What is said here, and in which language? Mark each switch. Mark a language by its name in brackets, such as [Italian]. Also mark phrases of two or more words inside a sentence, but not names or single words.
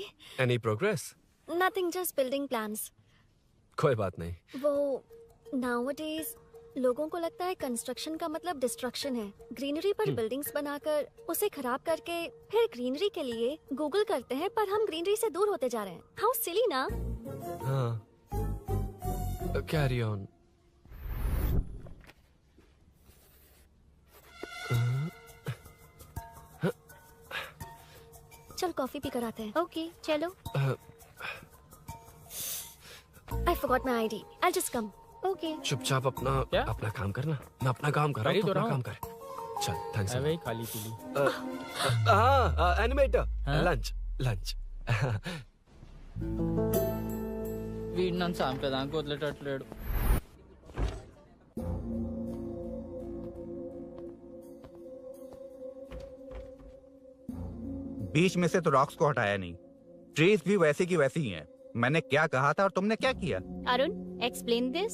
[English] Any progress? Nothing, just building plans. [Hindi] कोई बात नहीं। वो nowadays लोगों को लगता है कंस्ट्रक्शन का मतलब डिस्ट्रक्शन है। ग्रीनरी पर बिल्डिंग्स बनाकर उसे खराब करके फिर ग्रीनरी के लिए गूगल करते हैं, पर हम ग्रीनरी से दूर होते जा रहे हैं। [English] how silly ना? हाँ। Carry on. [Hindi] चल कॉफी पी कर आते हैं। ओके चलो। [English] I forgot my ID. I'll just come. [Hindi] ओके। चुपचाप अपना काम करना। मैं अपना काम कर रहा हूँ, अपना काम कर। चल, थैंक्स। वही खाली पीली। हाँ, एनिमेटर। लंच। [Telugu] వీడిని చంపేదానికి వదిలేటట్లేడు. [Hindi] बीच में से तो रॉक्स को हटाया नहीं, ट्रीज भी वैसे की वैसी ही हैं। मैंने क्या कहा था और तुमने क्या किया? [English] अरुण explain this.